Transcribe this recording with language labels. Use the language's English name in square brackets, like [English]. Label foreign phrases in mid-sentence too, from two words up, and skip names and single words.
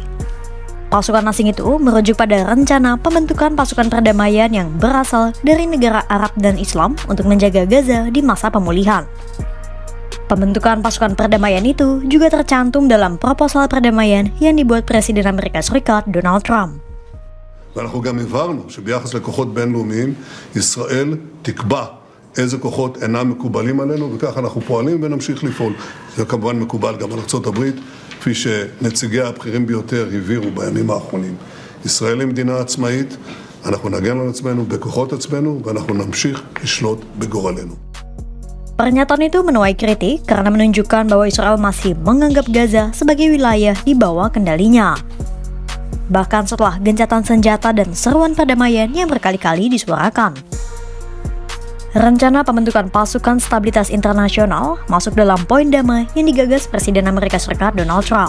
[Indonesian] Pasukan asing itu merujuk pada rencana pembentukan pasukan perdamaian yang berasal dari negara Arab dan Islam untuk menjaga Gaza di masa pemulihan. Pembentukan pasukan perdamaian itu juga tercantum dalam proposal perdamaian yang dibuat Presiden Amerika Serikat Donald Trump. [Hebrew] ואנחנו גם הבהרנו שביחס לכוחות בינלאומיים ישראל תקבע איזה כוחות אינם מקובלים עלינו, וכך אנחנו פועלים ונמשיך לפעול. זה כמובן מקובל גם על ארצות הברית, כפי שנציגי הבכירים ביותר הבהירו בימים האחרונים. ישראל היא מדינה עצמאית, אנחנו נגן על עצמנו בכוחות עצמנו, ואנחנו נמשיך לשלוט בגורלנו. [Indonesian] Pernyataan itu menuai kritik karena menunjukkan bahwa Israel masih menganggap Gaza sebagai wilayah di bawah kendalinya. Bahkan setelah gencatan senjata dan seruan perdamaian yang berkali-kali disuarakan. Rencana pembentukan pasukan stabilitas internasional masuk dalam poin damai yang digagas Presiden Amerika Serikat Donald Trump.